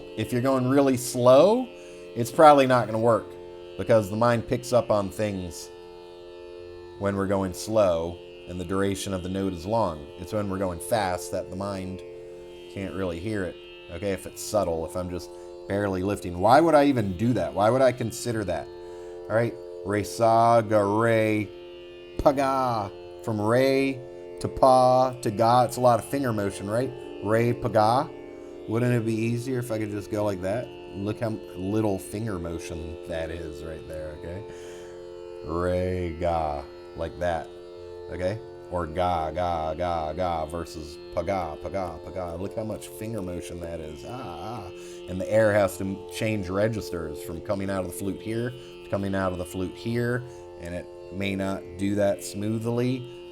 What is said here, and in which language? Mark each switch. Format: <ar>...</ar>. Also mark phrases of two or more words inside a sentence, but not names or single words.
<en>If you're going really slow, it's probably not going to work because the mind picks up on things when we're going slow and the duration of the note is long. It's when we're going fast that the mind can't really hear it. Okay, if it's subtle, if I'm just barely lifting. Why would I even do that? Why would I consider that? All right, re, sa, ga, re, pa, ga. From re to pa to ga, it's a lot of finger motion, right? Re, pa, ga. Wouldn't it be easier if I could just go like that? Look how little finger motion that is right there, okay? Re, ga, like that. Okay? Or ga, ga, ga, ga versus paga, paga, paga. Look how much finger motion that is. Ah, ah. And the air has to change registers from coming out of the flute here to coming out of the flute here. And it may not do that smoothly.</en>